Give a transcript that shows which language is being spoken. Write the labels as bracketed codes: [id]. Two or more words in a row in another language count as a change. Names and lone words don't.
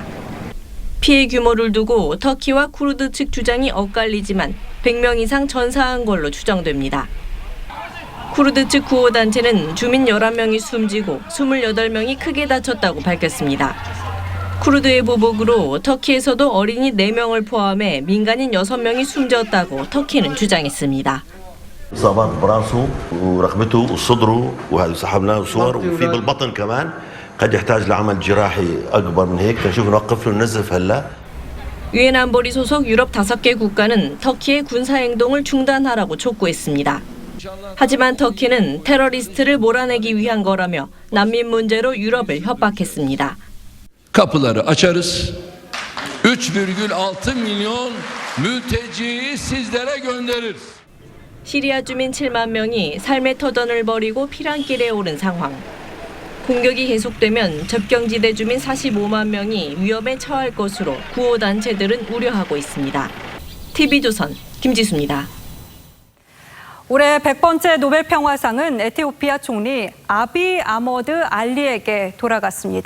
[ko] 피해 규모를 두고 터키와 쿠르드 측 주장이 엇갈리지만 100명 이상 전사한 걸로 추정됩니다. 쿠르드 측 구호단체는 주민 11명이 숨지고 28명이 크게 다쳤다고 밝혔습니다. 쿠르드의 보복으로 터키에서도 어린이 4명을 포함해 민간인 6명이 숨졌다고 터키는 주장했습니다. [ar] إصابات براسه ورقبته وصدره وهذا سحبناه صور وفي بالبطن كمان قد يحتاج لعمل جراحي أكبر من هيك فنشوف نوقف له النزف هلا. [ko] 유엔 안보리 소속 유럽 5개 국가는 터키의 군사행동을 중단하라고 촉구했습니다. 하지만 터키는 테러리스트를 몰아내기 위한 거라며 난민 문제로 유럽을 협박했습니다. [tr] Kapıları açarız. 3,6 milyon mülteciyi sizlere göndeririz. [ko] 시리아 주민 7만 명이 삶의 터전을 벌이고 피란길에 오른 상황. 공격이 계속되면 접경지대 주민 45만 명이 위험에 처할 것으로 구호단체들은 우려하고 있습니다. TV조선 김지수입니다. 올해 100번째 노벨 평화상은 에티오피아 총리 아비 아머드 알리에게 돌아갔습니다.